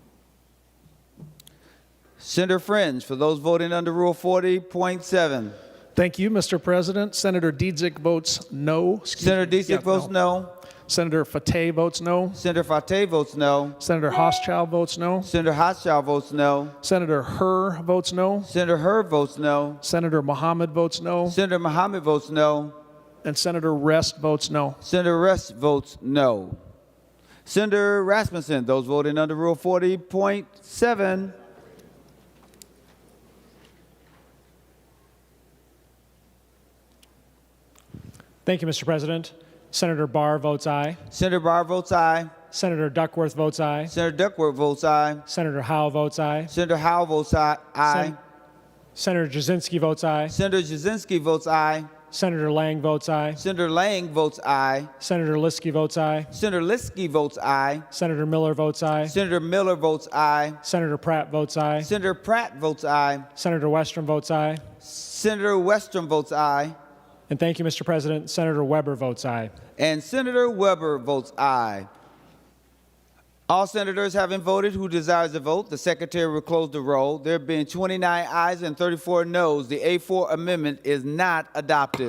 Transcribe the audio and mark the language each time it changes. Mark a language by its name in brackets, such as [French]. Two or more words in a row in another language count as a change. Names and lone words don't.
[English] Senator Friends, for those voting under Rule 40.7. Thank you, Mr. President. Senator Dietzick votes no. Senator Dietzick votes no. Senator Fateh votes no. Senator Fateh votes no. Senator Hochschild votes no. Senator Hochschild votes no. Senator Herr votes no. Senator Herr votes no. Senator Mohammed votes no. Senator Mohammed votes no. And Senator Rest votes no. Senator Rest votes no. Senator Rasmussen, those voting under Rule 40.7. Thank you, Mr. President. Senator Barr votes aye. Senator Barr votes aye. Senator Duckworth votes aye. Senator Duckworth votes aye. Senator Howe votes aye. Senator Howe votes aye. Senator Jasinski votes aye. Senator Jasinski votes aye. Senator Lang votes aye. Senator Lang votes aye. Senator Liskey votes aye. Senator Liskey votes aye. Senator Miller votes aye. Senator Miller votes aye. Senator Pratt votes aye. Senator Pratt votes aye. Senator Westrom votes aye. Senator Westrom votes aye. And thank you, Mr. President. Senator Weber votes aye. And Senator Weber votes aye. All senators having voted who desires to vote, the secretary will close the roll. There being 29 ayes and 34 noes, the A4 amendment is not adopted.